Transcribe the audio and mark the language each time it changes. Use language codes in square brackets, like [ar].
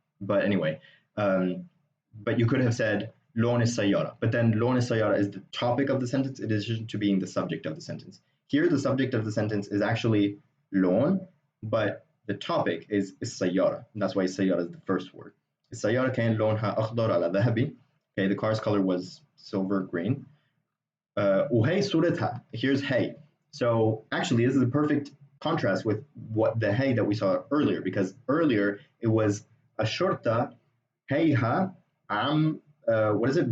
[en] But anyway, but you could have said [ar] لون السيارة, [en] but then لون السيارة is the topic of the sentence in addition to being the subject of the sentence. Here, the subject of the sentence is actually لون, but the topic is السيارة. And that's why السيارة is the first word. [ar] السيارة كان لونها أخضر على ذهبي. [en] Okay, the car's color was silver green. [ar] وهي صورتها. [en] Here's hey. So actually, this is a perfect contrast with what the hey that we saw earlier, because earlier it was [ar] الشرطة هيها عم [en] what is it?